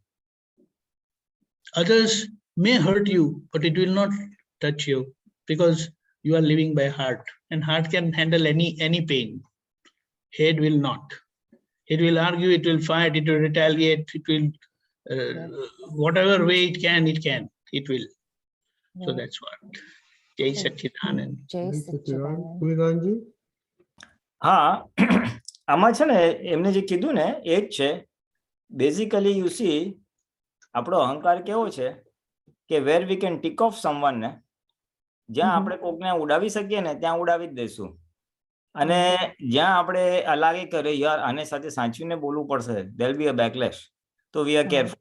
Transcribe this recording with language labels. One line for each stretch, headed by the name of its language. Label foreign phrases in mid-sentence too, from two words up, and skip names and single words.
English: Others may hurt you, but it will not touch you because you are living by heart, and heart can handle any pain. Head will not. It will argue, it will fight, it will retaliate, it will, whatever way it can, it will. So that's what.
Gujarati: જય સચ્ચિદાનંદ. જય સચ્ચિદાનંદ. Pulinanandji? હા, આમાં છે ને એમને જે કીધું ને એ જ છે.
English: basically you see
Gujarati: આપણો અહંકાર કેવો છે કે
English: where we can tick off someone
Gujarati: ને જ્યાં આપણે કોકને ઉડાવી શકીએ ને ત્યાં ઉડાવી જ દઈશું. અને જ્યાં આપણે લાગે કે યાર આને સાથે સાચવીને બોલવું પડશે,
English: there be a backlash,
Gujarati: તો
English: we are careful.